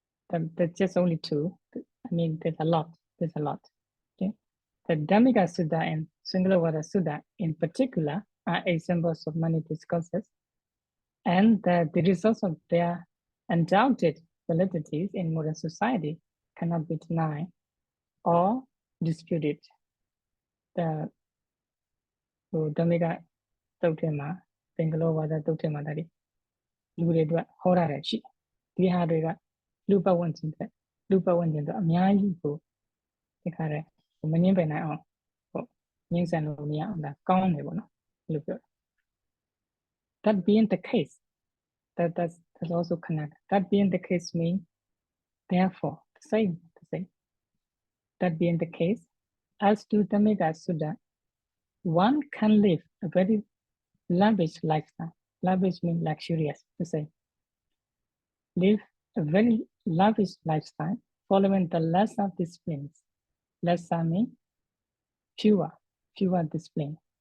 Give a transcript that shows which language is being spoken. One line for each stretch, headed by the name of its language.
English: There's just only two. I mean, there's a lot. Okay, the Dhammika Sutta and Singalovada Sutta in particular are examples of many discourses, and the results of their undoubted validities in modern society cannot be denied or disputed.
Burmese: The Dhammika Sutta, Singalovada Sutta, that is,လူတွေအတွက်ဟောတာရှိဒီဟာတွေကလူပတ်ဝန်းကျင်တွေအများကြီးကိုဒီခါတဲ့မငင်းပယ်နိုင်အောင် ငင်းဆန်လို့မရအောင်ဒါကောင်းတယ်ပေါ့နော်လို့ပြော
English: that being the case that's also connected that being the case means therefore the same that being the case as to the mega sutta one can live a very lavish lifestyle lavish means luxurious to say live a very lavish lifestyle following the lesser disciplines lesser means fewer discipline